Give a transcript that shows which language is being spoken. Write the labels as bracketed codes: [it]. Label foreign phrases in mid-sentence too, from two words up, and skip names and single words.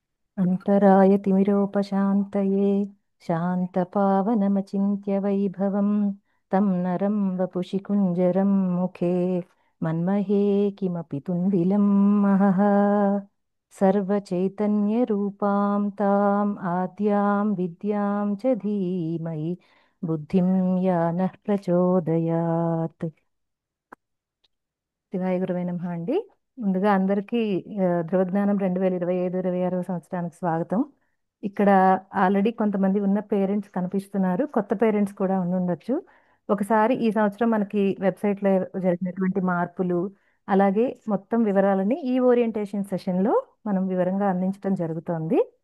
[sa] अन्तरायतिमिरोपशान्तये शान्तपावनमचिन्त्य वैभवं तं नरं वपुषि कुञ्जरं मुखे मन्महे किमपि तुन्दिलं महः सर्वचैतन्यरूपां ताम् आद्यां विद्यां च धीमहि बुद्धिं या नः प्रचोदयात्. శివాయ గురువే నమః అండి. [te] ముందుగా అందరికీ ధ్రువజ్ఞానం 2025-26 సంవత్సరానికి స్వాగతం. ఇక్కడ ఆల్రెడీ కొంతమంది ఉన్న పేరెంట్స్ కనిపిస్తున్నారు, కొత్త పేరెంట్స్ కూడా ఉండొచ్చు. ఒకసారి ఈ సంవత్సరం మనకి వెబ్సైట్లో జరిగినటువంటి మార్పులు, అలాగే మొత్తం వివరాలని ఈ ఓరియంటేషన్ సెషన్లో మనం వివరంగా అందించడం జరుగుతోంది.